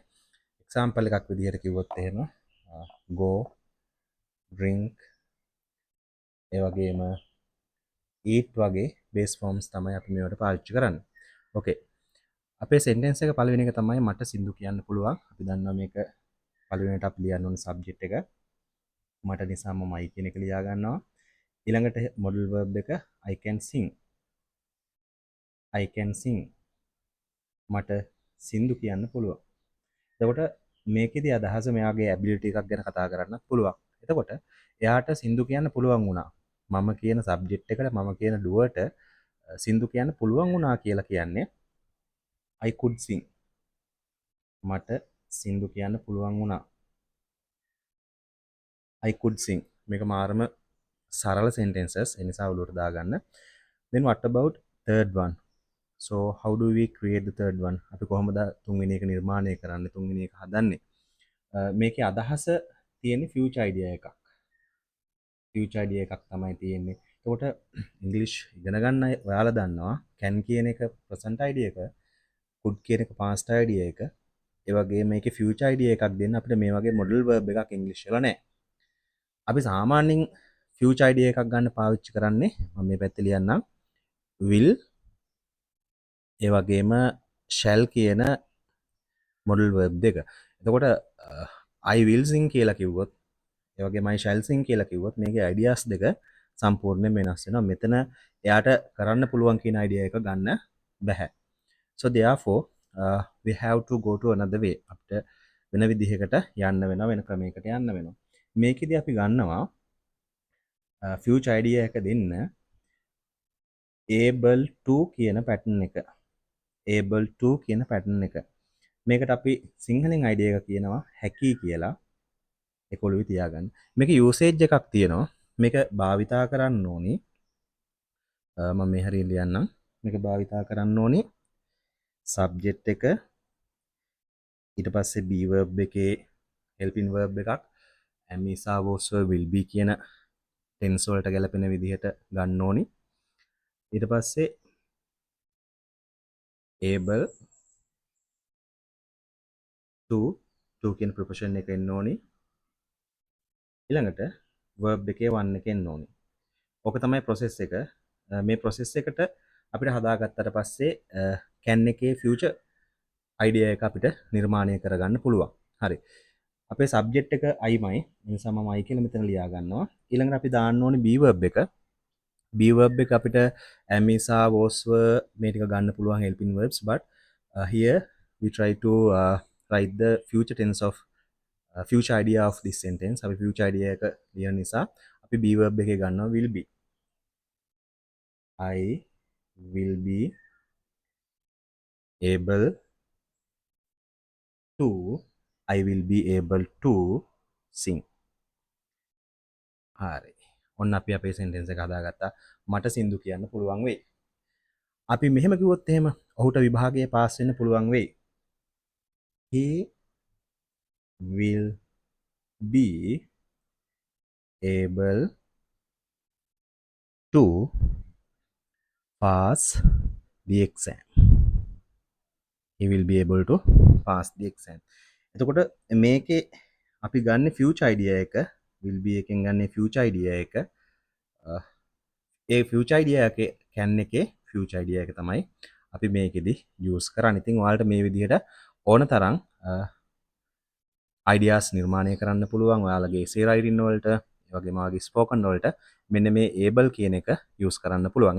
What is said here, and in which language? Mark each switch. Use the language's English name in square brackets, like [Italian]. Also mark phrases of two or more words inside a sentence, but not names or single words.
[Sinhala] example එකක් විදිහට කිව්වොත් එහෙම [English] go drink [Sinhala] ඒ වගේම eat වගේ [English] base forms [Sinhala] තමයි අපි මේවට පාවිච්චි කරන්නේ. ඕකේ. අපේ sentence එක පළවෙනි එක තමයි මට සින්දු කියන්න පුළුවන්. අපි දන්නවා මේක පළවෙනියට අපි ලියන්න ඕන subject එක. මට නිසා මමයි කියන එක ලියා ගන්නවා. ඊළඟට [English] modal verb [Sinhala] එක [English] I can sing. I can sing. [Sinhala] මට සින්දු කියන්න පුළුවන්. එතකොට මේකෙදි අදහස මෙයාගේ ability එකක් ගැන කතා කරන්නත් පුළුවන්. එතකොට එයාට සින්දු කියන්න පුළුවන් වුණා. මම කියන සබ්ජෙක්ට් එකට මම කියන ඩුවට සින්දු කියන්න පුළුවන් වුණා කියලා කියන්නේ [English] I could sing. [Sinhala] මට සින්දු කියන්න පුළුවන් වුණා. [English] I could sing. [Sinhala] මේක මාරම සරල sentences. ඒ නිසා ඔලුවට දාගන්න. [English] Then what about third one? So how do we create the third one? [Sinhala] අපි කොහොමද තුන්වෙනි එක නිර්මාණය කරන්නේ? තුන්වෙනි එක හදන්නේ? මේකේ අදහස තියෙන්නේ [English] future idea [Sinhala] එකක්. [English] future idea [Sinhala] එකක් තමයි තියෙන්නේ. එතකොට ඉංග්‍රීසි ඉගෙන ගන්න ඔයාලා දන්නවා can කියන එක [English] present idea [Sinhala] එක, could කියන එක [English] past idea [Sinhala] එක, ඒ වගේම මේකේ [English] future idea [Sinhala] එකක් දෙන්න අපිට මේ වගේ [English] modal verb [Sinhala] එකක් ඉංග්‍රීසි වල නැහැ. අපි සාමාන්‍යයෙන් [English] future idea [Sinhala] එකක් ගන්න පාවිච්චි කරන්නේ මම මේ පැත්තේ ලියන්නම් will ඒ වගේම shall කියන [English] modal verb [Sinhala] දෙක. එතකොට [English] I will sing [Sinhala] කියලා කිව්වොත් ඒ වගේම [English] I shall sing [Sinhala] කියලා කිව්වොත් මේකේ ideas දෙක සම්පූර්ණයෙන් වෙනස් වෙනවා. මෙතන එයාට කරන්න පුළුවන් කියන idea එක ගන්න බෑ. [English] So therefore we have to go to another way. [Sinhala] අපිට වෙන විදිහකට යන්න වෙනවා, වෙන ක්‍රමයකට යන්න වෙනවා. මේකෙදි අපි ගන්නවා [English] future idea [Sinhala] එක දෙන්න [English] able to [Sinhala] කියන pattern එක. [English] able to [Sinhala] කියන pattern එක. මේකට අපි සිංහලෙන් idea එක කියනවා හැකි කියලා. ඒක ඔළුවේ තියාගන්න. මේක usage එකක් තියෙනවා. මේක භාවිතා කරන්න ඕනි. මම මේ හරියට ලියන්නම්. මේක භාවිතා කරන්න ඕනි subject එක ඊට පස්සේ [English] be verb [Sinhala] එකේ [English] helping verb [Sinhala] එකක් [English] am is are was were will be [Sinhala] කියන tense වලට ගැලපෙන විදිහට ගන්න ඕනි. ඊට පස්සේ [English] able to [Sinhala] කියන preposition එක එන්න ඕනි. ඊළඟට verb එකේ one එක එන්න ඕනි. ඕක තමයි process එක. මේ process එකට අපිට හදාගත්තට පස්සේ can එකේ [English] future idea [Sinhala] එක අපිට නිර්මාණය කරගන්න පුළුවන්. හරි. අපේ subject එක I-මයි. ඒ නිසා මම I කියලා මෙතන ලියා ගන්නවා. ඊළඟට අපි දාන්න ඕනේ [English] be verb එක. be verb [Sinhala] එක අපිට [English] am is are was were [Sinhala] මේ ටික ගන්න පුළුවන් [English] helping verbs but here we try to write the future tense of future idea of this sentence. [Sinhala] අපි [English] future idea [Sinhala] එක ලියන නිසා අපි be verb එකේ ගන්නවා [English] will be. I will be able to I will be able to sing. [Sinhala] හරි. ඔන්න අපි අපේ sentence එක හදාගත්තා. මට සින්දු කියන්න පුළුවන් වෙයි. අපි මෙහෙම කිව්වොත් එහෙම ඔහුට විභාගයේ පාස් වෙන්න පුළුවන් වෙයි. [English] He will be able to pass the exam. He will be able to pass the exam. [Sinhala] එතකොට මේකේ අපි ගන්න [English] future idea [Sinhala] එක [English] will be [Sinhala] එකෙන් ගන්න [English] future idea [Sinhala] එක ඒ [English] future idea [Sinhala] එකේ can එකේ [English] future idea [Sinhala] එක තමයි අපි මේකෙදි use කරන්නේ. ඉතින් ඔයාලට මේ විදිහට ඕන තරම් ideas නිර්මාණය කරන්න පුළුවන් ඔයාලගේ [English] essay writing [Sinhala] වලට ඒ වගේම ඔයාගේ ස්පෝකන් වලට මෙන්න මේ able කියන එක යූස් කරන්න පුළුවන්.